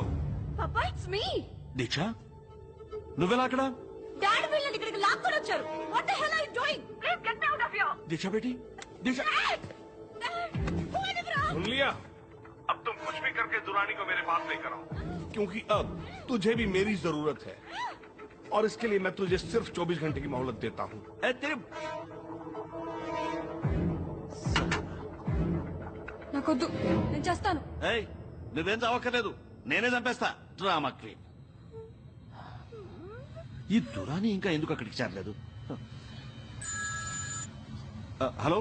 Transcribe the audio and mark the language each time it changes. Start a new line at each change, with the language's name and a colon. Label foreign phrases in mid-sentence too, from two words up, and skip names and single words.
English: పాపా, it's me.
Telugu: దీక్ష, నువ్వెలా అక్కడ? డాడీ వీళ్ళని ఇక్కడికి లాక్కొని వచ్చారు.
English: what the hell are you doing? please get me out of here.
Telugu: దీక్ష బేటీ, దీక్ష.
Hindi: सुन लिया? अब तुम कुछ भी करके दुरानी को मेरे पास लेकर आओ, क्योंकि अब तुझे भी मेरी जरूरत है और इसके लिए मैं तुझे सिर्फ 24 घंटे की मोहलत देता हूँ.
Telugu: నాకొద్దు, నేను చేస్తాను. ఏయ్, నువ్వేం చావక్కర్లేదు, నేనే చంపేస్తా.
English: drama queen.
Telugu: ఈ దురాని ఇంకా ఎందుకు అక్కడికి చేరలేదు? హలో.